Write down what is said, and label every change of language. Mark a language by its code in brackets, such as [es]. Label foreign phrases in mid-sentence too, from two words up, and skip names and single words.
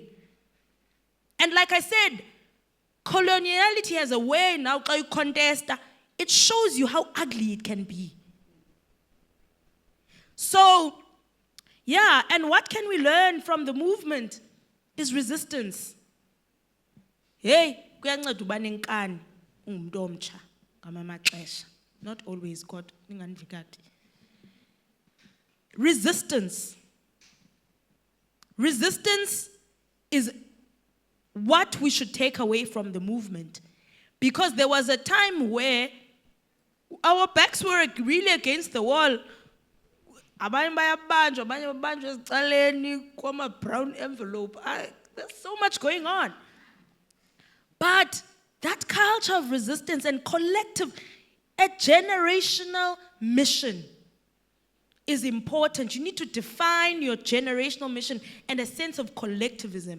[en] And like I said, coloniality has a way now, contest, it shows you how ugly it can be. So, yeah, and what can we learn from the movement is resistance. [xh] Hey, kuyanceda uba nenkani ungumuntu omtsha ngamanye amaxesha. [en] Not always, God. Resistance. Resistance is what we should take away from the movement. Because there was a time where our backs were really against the wall. [xh] Abanye bayabanjwa, abanye babanjwa ezicaleni kwama-brown envelope. [en] There's so much going on. But that culture of resistance and collective, a generational mission is important. You need to define your generational mission and a sense of collectivism.